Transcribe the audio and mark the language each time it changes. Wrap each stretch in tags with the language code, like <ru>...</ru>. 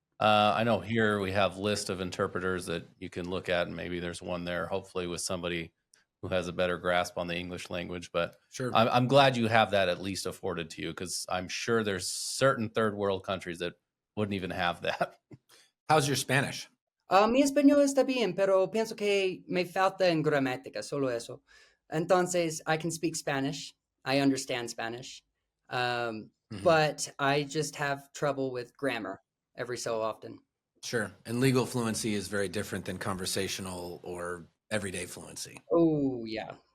<en>I know here we have list of interpreters that you can look at, and maybe there's one there, hopefully with somebody who has a better grasp on the English language. But sure, I'm glad you have that at least afforded to you, because I'm sure there's certain third world countries that wouldn't even have that. How's your Spanish?</en> <es>Mi español está bien, pero pienso que me falta en gramática, solo eso. Entonces,</es> <en>I can speak Spanish. I understand Spanish. But I just have trouble with grammar every so often. Sure. And legal fluency is very different than conversational or everyday fluency. Oh, yeah.</en>